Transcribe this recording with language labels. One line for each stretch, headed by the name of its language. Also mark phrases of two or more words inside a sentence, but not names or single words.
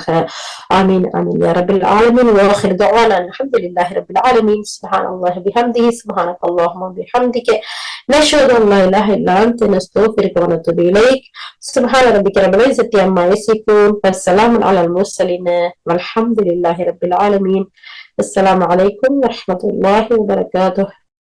Arabic: آمين آمين يا رب العالمين. وآخر دعوانا الحمد لله رب العالمين. سبحان الله وبحمده سبحانك اللهم وبحمدك نشهد أن لا إله إلا أنت نستغفرك ونتوب إليك. سبحان ربك رب العزة عما يصفون. وسلام على المرسلين والحمد لله رب العالمين. السلام عليكم ورحمة الله وبركاته.